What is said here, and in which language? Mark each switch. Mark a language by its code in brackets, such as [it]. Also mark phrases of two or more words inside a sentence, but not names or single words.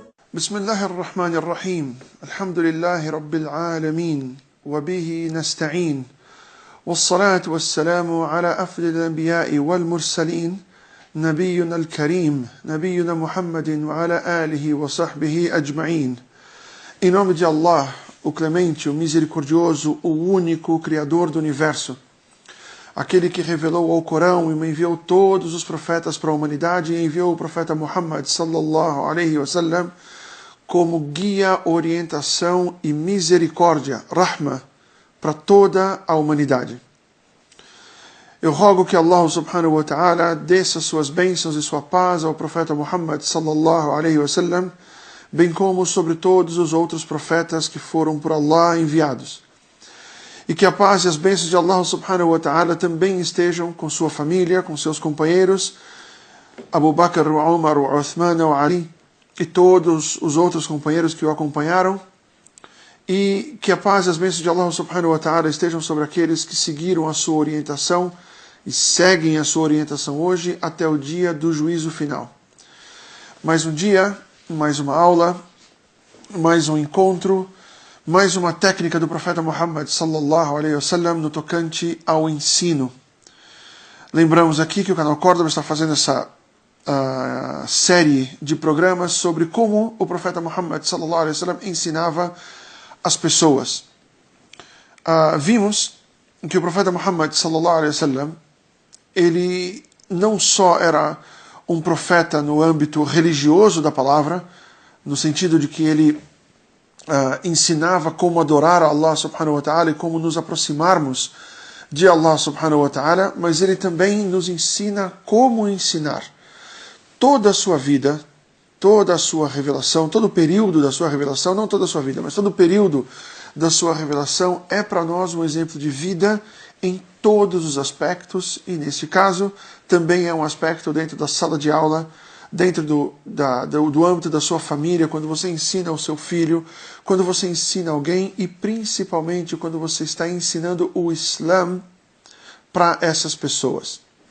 [ar] بسم الله الرحمن الرحيم الحمد لله رب العالمين وبه نستعين والصلاة والسلام على أفضل الأنبياء والمرسلين نبينا الكريم نبينا محمد وعلى آله وصحبه أجمعين. [pt] Em nome de Allah, o Clemente, o Misericordioso, o único Criador do Universo, aquele que revelou ao Corão e enviou todos os profetas para a humanidade e enviou o profeta Muhammad [ar] صلى الله عليه وسلم [pt] como guia, orientação e misericórdia, rahma, para toda a humanidade. Eu rogo que Allah [ar] سبحانه وتعالى [pt] desça suas bênçãos e sua paz ao profeta Muhammad [ar] صلى الله عليه وسلم, [pt] bem como sobre todos os outros profetas que foram por Allah enviados. E que a paz e as bênçãos de Allah [ar] سبحانه وتعالى [pt] também estejam com sua família, com seus companheiros, Abu Bakr, Umar, Uthman, Ali, e todos os outros companheiros que o acompanharam, e que a paz e as bênçãos de Allah [ar] سبحانه وتعالى [pt] estejam sobre aqueles que seguiram a sua orientação e seguem a sua orientação hoje até o dia do juízo final. Mais um dia, mais uma aula, mais um encontro, mais uma técnica do profeta Muhammad [ar] صلى الله عليه وسلم [pt] no tocante ao ensino. Lembramos aqui que o canal Córdoba está fazendo essa série de programas sobre como o profeta Muhammad [ar] صلى الله عليه وسلم [pt] ensinava as pessoas. Vimos que o profeta Muhammad [ar] صلى الله عليه وسلم, [pt] ele não só era um profeta no âmbito religioso da palavra, no sentido de que ele ensinava como adorar a Allah [ar] سبحانه وتعالى [pt] e como nos aproximarmos de Allah [ar] سبحانه وتعالى, [pt] mas ele também nos ensina como ensinar. Toda a sua vida, toda a sua revelação, todo o período da sua revelação, não toda a sua vida, mas todo o período da sua revelação é para nós um exemplo de vida em todos os aspectos, e neste caso também é um aspecto dentro da sala de aula, dentro do âmbito da sua família, quando você ensina ao seu filho, quando você ensina alguém e principalmente quando você está ensinando o Islã para essas pessoas.